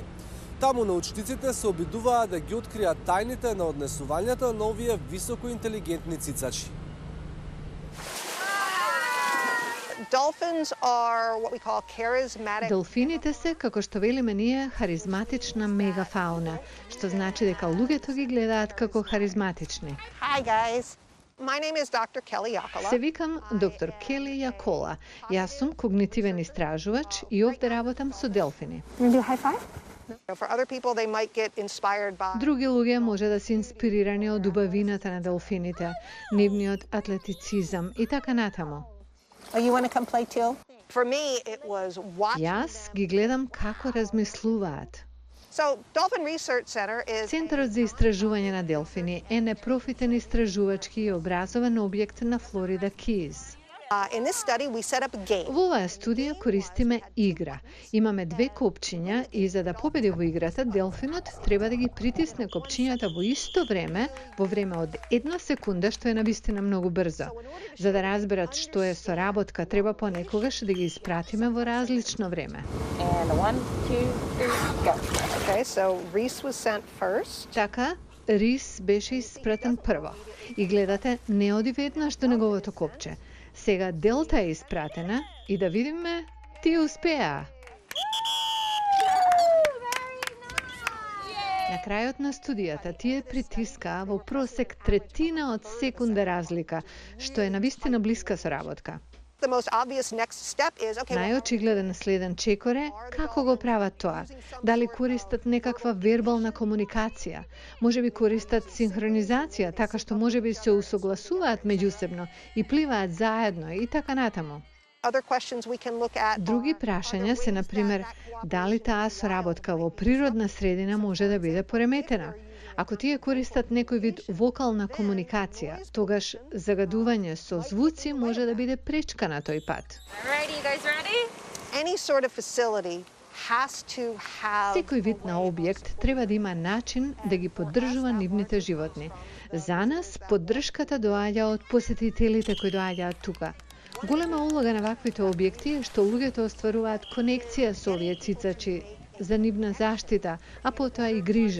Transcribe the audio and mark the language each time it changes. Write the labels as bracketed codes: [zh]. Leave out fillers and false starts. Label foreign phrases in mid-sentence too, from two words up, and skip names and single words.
[mk] Таму научниците се обидуваат да ги откријат тајните на однесувањето на овие високоинтелигентни цицачи. Делфините се, како што велиме ние, харизматична мегафауна, што значи дека луѓето ги гледаат како харизматични. [en] Hi guys. My name is Dr. Kelly Yakola. [mk] Се викам доктор Кели Јакола. Јас сум когнитивен истражувач и овде работам со делфини. [en] For other people, they might get inspired by... [mk] Други луѓе може да се инспирирани од убавината на делфините, нивниот атлетицизам и така натаму. [en] Oh, you want to come play too? For me, it was watching... [mk] Јас ги гледам како размислуваат. [en] So, Dolphin Research Center is... [mk] Центарот за истражување на делфини е непрофитен истражувачки и образован објект на Флорида Киз. [en] In this study, we set up a game. [mk] Во оваа студија користиме игра. Имаме две копчиња и за да победи во играта, делфинот треба да ги притисне копчињата во исто време, во време од 1 секунда, што е навистина многу брзо. За да разберат што е соработка, треба понекогаш да ги испратиме во различно време. [en] And 1, 2, 3, go. Okay, so Reese was sent first. [mk] Така, Рис беше испратен прво. И гледате, не оди веднаш до неговото копче. Сега Делта е испратена и да видиме, тие успеа. На крајот на студијата тие притискаа во просек третина од секунда разлика, што е навистина блиска соработка. [en] The most obvious next step is, okay, [mk] Најочигледен следен чекор е како го прават тоа. Дали користат некаква вербална комуникација, можеби користат синхронизација, така што можеби се усогласуваат меѓусебно и пливаат заедно и така натаму. [en] other questions we can look at... [mk] Други прашања се, например, дали таа соработка во природна средина може да биде пореметена. Ако тие користат некој вид вокална комуникација, тогаш загадување со звуци може да биде пречка на тој пат. [en] Any sort of facility has to have... [mk] Секој вид на објект треба да има начин да ги поддржува нивните животни. За нас поддршката доаѓа од посетителите кои доаѓаат тука. Голема улога на ваквите објекти е што луѓето остваруваат конекција со овие цицачи за нивна заштита, а потоа и грижа.